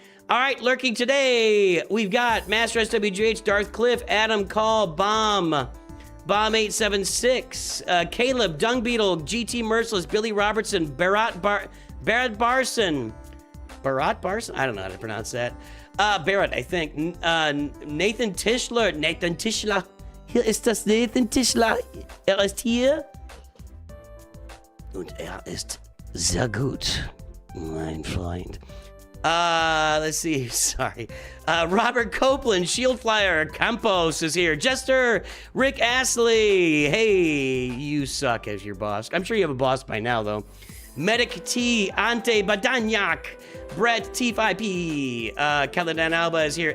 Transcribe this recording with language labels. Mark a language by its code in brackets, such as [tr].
[en] All right, lurking today, we've got Master SWGH, Darth Cliff, Adam Call, Bomb, Bomb876, Caleb, Dung Beetle, GT Merciless, Billy Robertson, Barrett Barson. Barrett Barson? I don't know how to pronounce that. Barrett, I think. Nathan Tischler. [de] Hier ist das Nathan Tischler. Ist hier. Und ist sehr gut, mein Freund. [en] Let's see. Sorry. Robert Copeland, Shield Flyer, Campos is here. Jester, Rick Astley. Hey, you suck as your boss. I'm sure you have a boss by now, though. Medic T, Ante Badanyak, Brett T5P, Caladan Alba is here.